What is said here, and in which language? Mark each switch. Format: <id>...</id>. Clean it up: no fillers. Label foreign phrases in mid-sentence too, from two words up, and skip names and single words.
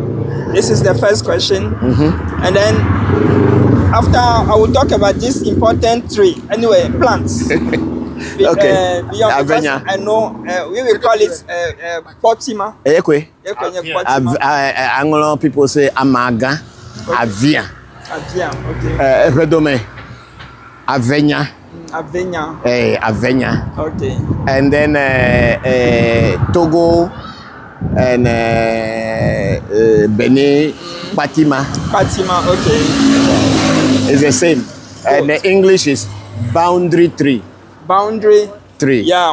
<en>This is the first question. And then after I will talk about this important tree. Anyway, plants. Okay. Avenya. I know we will call it potima. Anglo people say amaga, avia. Avia, okay. Redome. Avenya. Avenya. Okay. And then Togo and Benin, Patima, okay. It's the same. And the English is boundary tree. Yeah.</en>